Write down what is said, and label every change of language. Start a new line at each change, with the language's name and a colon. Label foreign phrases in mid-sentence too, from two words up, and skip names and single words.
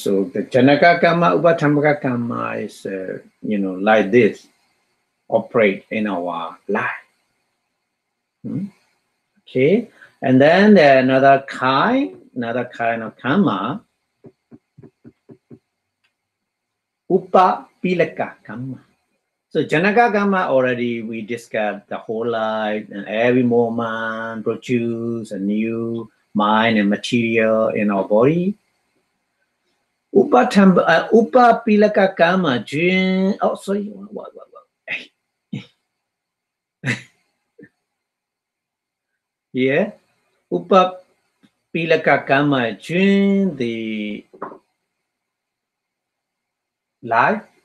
English: So the Janaka karma, Upatamaka karma is like this, operate in our life. Okay, and then another kind of karma
Pali: upapilaka kamma.
English: So
Pali: Janaka Kamma
English: already we discussed the whole life and every moment produce a new mind and material in our body.
Pali: Upapilaka Kamma,
English: oh sorry, what? Yeah,
Pali: Upapilaka Kamma
English: during the life.